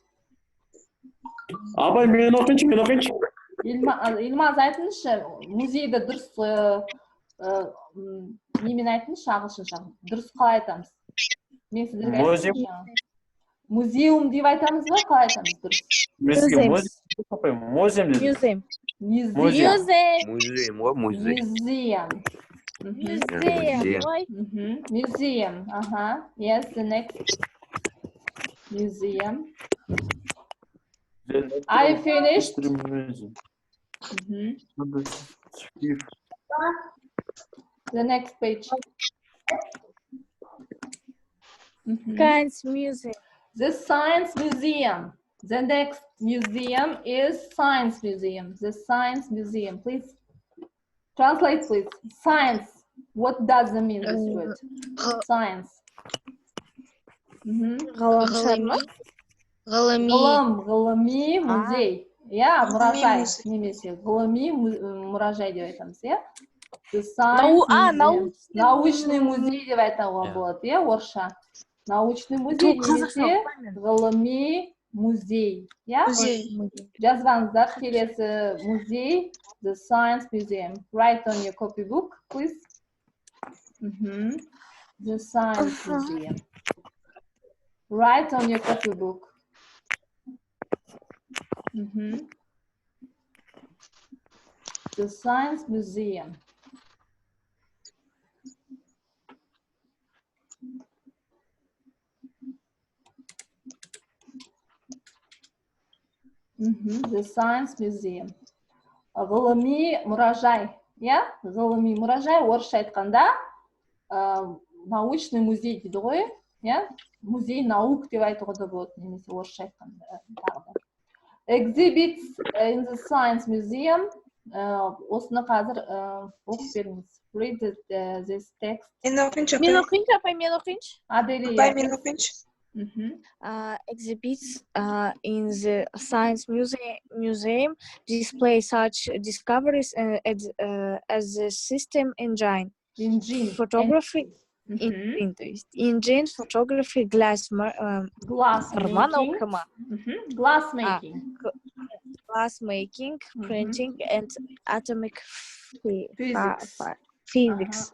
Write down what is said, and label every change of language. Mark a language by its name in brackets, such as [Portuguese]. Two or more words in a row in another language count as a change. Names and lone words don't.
[Kazakh] Абай, мен оқайыншы. Илмаз айтыңызшы, музейді дұрыс немен айтыңызшы, ағылшынша. Дұрыс қалай айтамыз? Мен сіздерге айтыңызшы. Музеум деп айтамыз ба, қалай айтамыз дұрыс? [English] Museum. Yes, the next. Museum. Are you finished? The next page. Science Museum. The Science Museum. The next museum is Science Museum. The Science Museum, please. Translate, please. Science. What does it mean, this word? Science. [Kazakh] Ғылыми музей. Yeah, мұражай немесе ғылыми мұражай деп айтамыз, yeah? [English] The Science Museum. [Kazakh] научный [Russian] Научный музей [Kazakh] деп айтуға болады, иә, орысша. [Russian] Научный музей [Kazakh] немесе ғылыми музей, иә? Жазғаныздар келесі музей, [English] The Science Museum. Write on your copybook, please. The Science Museum. Write on your copybook. The Science Museum. The Science Museum. [Kazakh] Ғылыми мұражай, иә? Ғылыми мұражай, орысша айтқанда, [Russian] научный музей [Kazakh] дейді ғой, иә? [Russian] Музей наук [Kazakh] деп айтуға да болады, немесе орысша айтқанда. [English] Exhibits in the Science Museum. [Kazakh] Осыны қазір оқып беріңіз. [English] Read this text. [Kazakh] Мен оқиыншы, апай, мен оқиыншы. Аделия. [English] Exhibits in the Science Museum display such discoveries as the system engine, photography, engine, photography, glass making, printing, and atomic physics.